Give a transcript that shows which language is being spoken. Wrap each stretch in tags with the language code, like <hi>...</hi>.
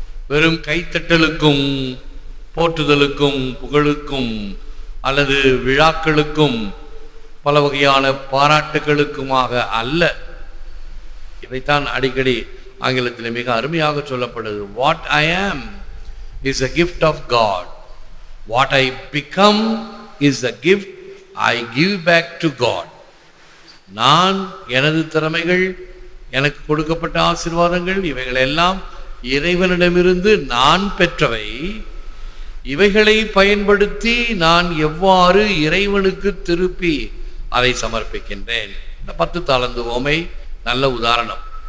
<ta>வெறும் கைத்தட்டலுக்கும் போற்றுதலுக்கும் புகழுக்கும் அல்லது விழாக்களுக்கும் பல வகையான பாராட்டுகளுக்குமாக அல்ல. இதைத்தான் அடிக்கடி ஆங்கிலத்தில் மிக அருமையாக சொல்லப்படுது.</ta> <en>What I am is a gift of God. What I become is a gift I give back to God.</en> <ta>நான், எனது திறமைகள், எனக்கு கொடுக்கப்பட்ட ஆசீர்வாதங்கள், இவைகள் எல்லாம் இறைவனிடமிருந்து நான் பெற்றவை. இவைகளை பயன்படுத்தி நான் எவ்வாறு இறைவனுக்கு திருப்பி அதை சமர்ப்பிக்கின்றேன். இந்த 10 தாலந்து ஓமை நல்ல உதாரணம்.</ta>